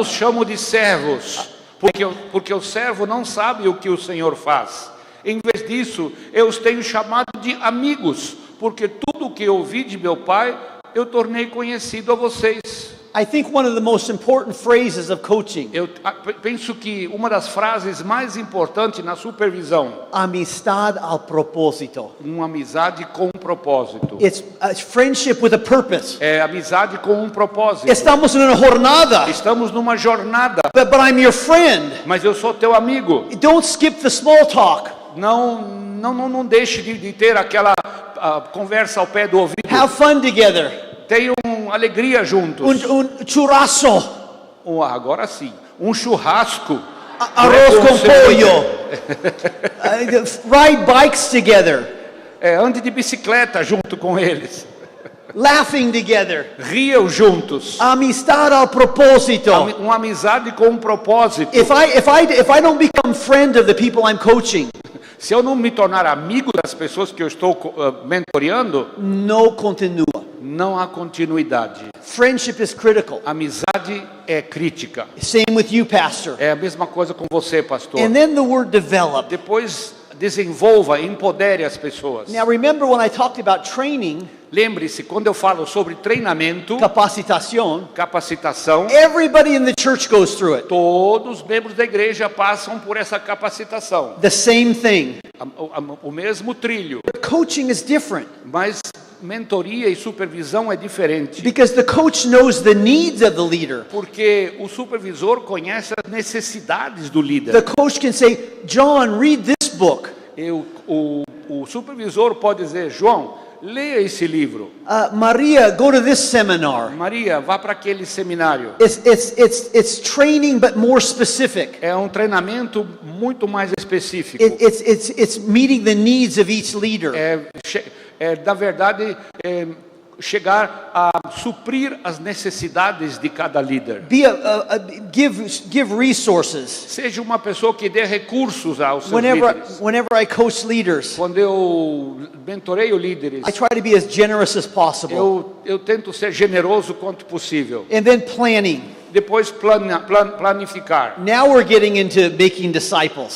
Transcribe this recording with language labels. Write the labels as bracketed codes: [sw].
[pt] os chamo de servos, porque o servo não sabe o que o Senhor faz. Em vez disso, eu os tenho chamado de amigos, porque tudo o que eu ouvi de meu Pai, eu tornei conhecido a vocês. [en] I think one of the most important phrases of coaching, [pt] Eu penso que uma das frases mais importantes na supervisão, [es] amistad al propósito. [pt] uma amizade com um propósito. [en] It's friendship with a purpose. [pt] É amizade com um propósito. [es] Estamos en una jornada, [pt] Estamos numa jornada, [en] but I'm your friend. [pt] mas eu sou teu amigo. [en] Don't skip the small talk. [pt] Não deixe de ter aquela conversa ao pé do ouvido. [en] Have fun together. [pt] Tenham alegria juntos. Churrasco. Agora sim, um churrasco. [en] Arroz com pollo. Ride bikes together. [pt] Ande de bicicleta junto com eles. [en] Laughing together. [pt] Riam juntos. [es] Amistad al propósito. [pt] Uma amizade com um propósito. [en] If I don't become friend of the people I'm coaching, [pt] Se eu não me tornar amigo das pessoas que eu estou mentoreando, [es] no continua. [pt] não há continuidade. [en] Friendship is critical. [pt] Amizade é crítica. [en] Same with you, pastor. [pt] É a mesma coisa com você, pastor. [en] And then the word develop. [pt] Depois desenvolva, empodere as pessoas. [en] Now remember when I talked about training, [pt] Lembre-se, quando eu falo sobre treinamento, [es] capacitación, [pt] capacitação, [en] everybody in the church goes through it. [pt] todos os membros da igreja passam por essa capacitação. [en] The same thing. [pt] O mesmo trilho, [en] But coaching is different. [pt] mas mentoria e supervisão é diferente. [en] Because the coach knows the needs of the leader. [pt] Porque o supervisor conhece as necessidades do líder. [en] The coach can say, John, read this book. [pt] O supervisor pode dizer, João, leia esse livro. [en] Maria, go to this seminar. [pt] Maria, vá para aquele seminário. [en] It's training, but more specific. [pt] É um treinamento muito mais específico. [en] It's meeting the needs of each leader. [pt] Na verdade, chegar a suprir as necessidades de cada líder. [en] Give resources. [pt] Seja uma pessoa que dê recursos aos seus líderes. [en] Whenever I coach leaders, [pt] Quando eu mentoreio líderes, [en] I try to be as generous as possible. [pt] eu tento ser generoso quanto possível. [en] And then planning. [pt] Depois planificar. [en] Now we're getting into making disciples.